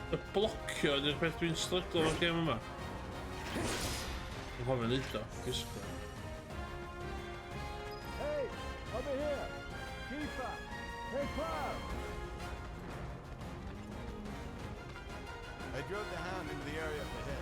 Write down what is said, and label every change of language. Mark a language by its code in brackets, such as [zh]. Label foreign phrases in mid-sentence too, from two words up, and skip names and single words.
[cy] blocio ydy'r peth dwi'n stryglo o'r gêm yma. Dwi'n hoffi neud o, gysgo. [en] Hey, over here! Keeper! Hey, Cloud! I drove the hound into the area up ahead.